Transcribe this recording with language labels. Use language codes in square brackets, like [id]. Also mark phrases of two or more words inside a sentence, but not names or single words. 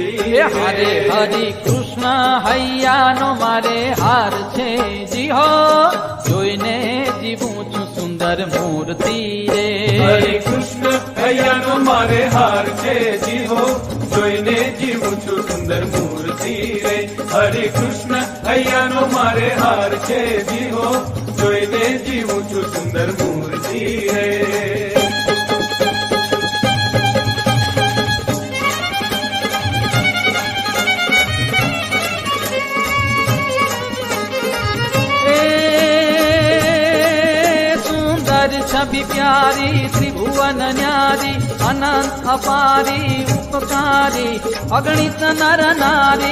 [gu] હરે હરિ કૃષ્ણ હૈયાનો મારે હાર છે જી હો જોઈને જીવું છું સુંદર મૂર્તિ રે હરે કૃષ્ણ હૈયાનો મારે હાર છે જી હો જોઈને જીવું છું સુંદર મૂર્તિ રે હરે કૃષ્ણ હૈયાનો મારે હાર છે જી હો જોઈને જીવું છું સુંદર મૂર્તિ રે [hi] छवि प्यारी त्रिभुवन न्यारी अनंत अपारी उपकारी अगणित नर नारी